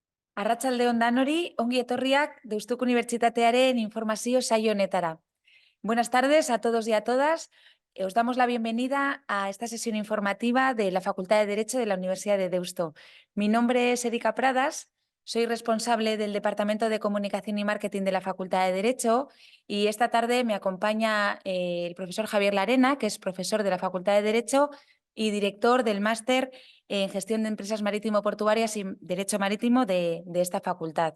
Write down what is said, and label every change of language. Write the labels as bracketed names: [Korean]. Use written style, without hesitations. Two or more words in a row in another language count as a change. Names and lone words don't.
[Basque] Arratsalde on danori, ongi etorriak Deustuko Unibertsitatearen informazio saio honetara. [Spanish] Buenas tardes a todos y a todas. Os damos la bienvenida a esta sesión informativa de la Facultad de Derecho de la Universidad de Deusto. Mi nombre es Erika Pradas, soy responsable del Departamento de Comunicación y Marketing de la Facultad de Derecho y esta tarde me acompaña el profesor Javier Larena, que es profesor de la Facultad de Derecho y director del máster en Gestión de Empresas Marítimo-Portuarias y Derecho Marítimo de esta facultad.